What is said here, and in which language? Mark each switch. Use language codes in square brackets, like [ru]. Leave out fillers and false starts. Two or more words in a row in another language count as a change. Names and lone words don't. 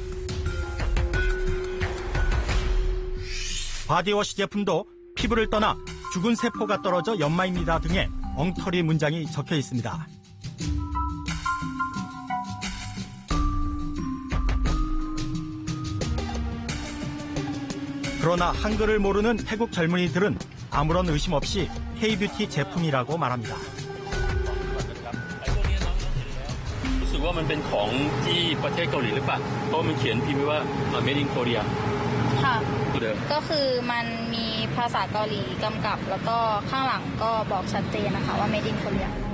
[ko] 바디워시 제품도 피부를 떠나 죽은 세포가 떨어져 연마입니다 등의 엉터리 문장이 적혀 있습니다. 그러나 한글을 모르는 태국 젊은이들은 아무런 의심 없이 K-뷰티 제품이라고 말합니다. [th] รู้สึกว่ามันเป็นของที่ประเทศเกาหลีหรือเปล่าเพราะมันเขียนพิมพ์ไว้ว่า [en] Made in Korea [th] ค่ะก็คือมันมีภาษาเกาหลีกำกับแล้วก็ข้างหลังก็บอกชัดเจนนะคะว่า [en] Made in Korea